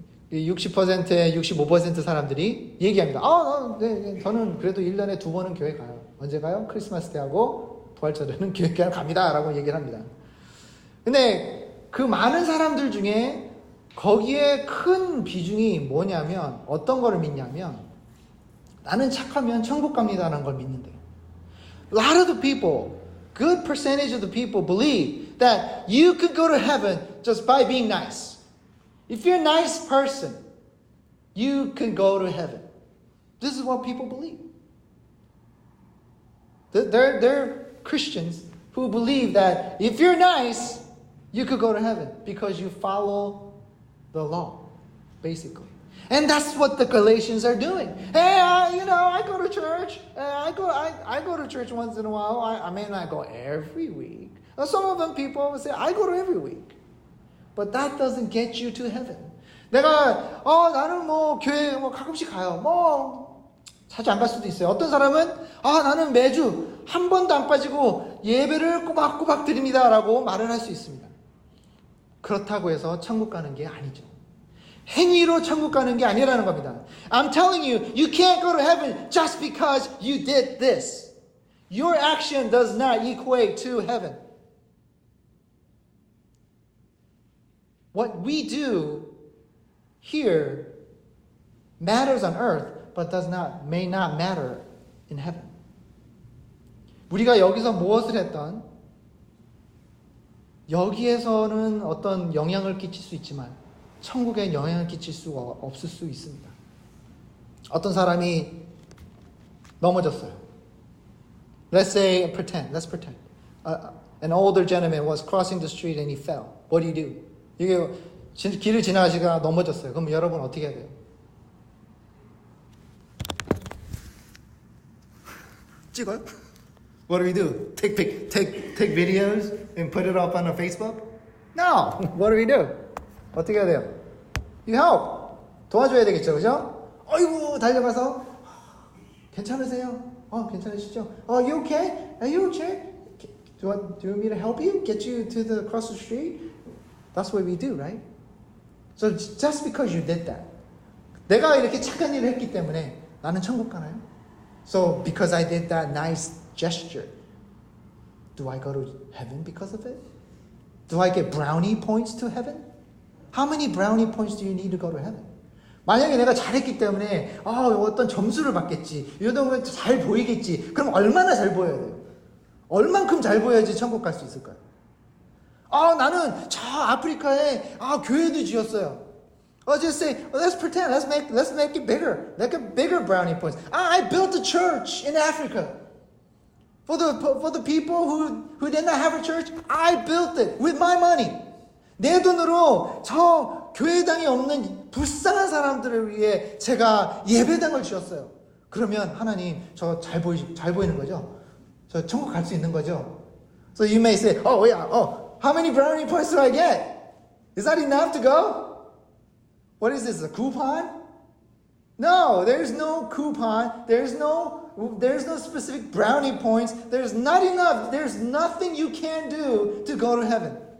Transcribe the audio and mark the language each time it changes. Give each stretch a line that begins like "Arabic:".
Korean: 60%의 65% 사람들이 얘기합니다. 네, 저는 그래도 1년에 2번은 교회 가요. 언제 가요? 크리스마스 때 하고 부활절에는 교회 갑니다. 라고 얘기를 합니다. 근데 그 많은 사람들 중에 거기에 큰 비중이 뭐냐면 어떤 거를 믿냐면 나는 착하면 천국 갑니다라는 걸 믿는데요.
English: A lot of the people, good percentage of the people believe that you could go to heaven just by being nice. If you're a nice person, you can go to heaven. This is what people believe. They're Christians who believe that if you're nice, you could go to heaven because you follow the law, basically. And that's what the Galatians are doing. Hey, I go to church. I go to church once in a while. I may not go every week. Some of them people will say, I go to every week. But that doesn't get you to heaven.
Korean: 내가 나는 교회 가끔씩 가요. 자주 안 갈 수도 있어요. 어떤 사람은 나는 매주 한 번도 안 빠지고 예배를 꼬박꼬박 드립니다라고 말을 할 수 있습니다. 그렇다고 해서 천국 가는 게 아니죠. 행위로 천국 가는 게 아니라는 겁니다.
English: I'm telling you, you can't go to heaven just because you did this. Your action does not equate to heaven. What we do here matters on earth, but may not matter in heaven.
Korean: 우리가 여기서 무엇을 했던 여기에서는 어떤 영향을 끼칠 수 있지만 천국에 영향을 끼칠 수가 없을 수 있습니다. 어떤 사람이 넘어졌어요.
English: Let's pretend. An older gentleman was crossing the street and he fell. What do?
Korean: 이게 길을 지나가시다가 넘어졌어요. 그럼 여러분 어떻게 해야 돼요? 찍어요?
English: What do? Take videos and put it up on Facebook? No. What do?
Korean: 어떻게 해야 돼요?
English: You help.
Korean: 도와줘야 되겠죠, 그죠? 어이구 달려가서 괜찮으세요? 괜찮으시죠?
English: You okay? Are you okay? Do you want me to help you? Get you to the across the street? That's what we do, right? So just because you did that,
Korean: 내가 이렇게 착한 일을 했기 때문에 나는 천국 가나요?
English: So because I did that nice gesture, do I go to heaven because of it? Do I get brownie points to heaven? How many brownie points do you need to go to heaven?
Korean: 만약에 내가 잘했기 때문에 어떤 점수를 받겠지, 이러면 잘 보이겠지. 그럼 얼마나 잘 보여야 돼요? 얼만큼 잘 보여야지 천국 갈 수 있을까요? 나는 저 아프리카에 교회도 지었어요.
English: Just say, let's pretend, let's make it bigger, like a bigger brownie points. I built a church in Africa. For the people who did not have a church, I built it with my money.
Korean: 내 돈으로 저 교회당이 없는 불쌍한 사람들을 위해 제가 예배당을 지었어요. 그러면 하나님 저 잘 보이는 거죠? 저 천국 갈 수 있는 거죠?
English: So you may say, how many brownie points do I get? Is that enough to go? What is this, a coupon? No, there's no coupon. There's no specific brownie points. There's not enough. There's nothing you can do to go to heaven.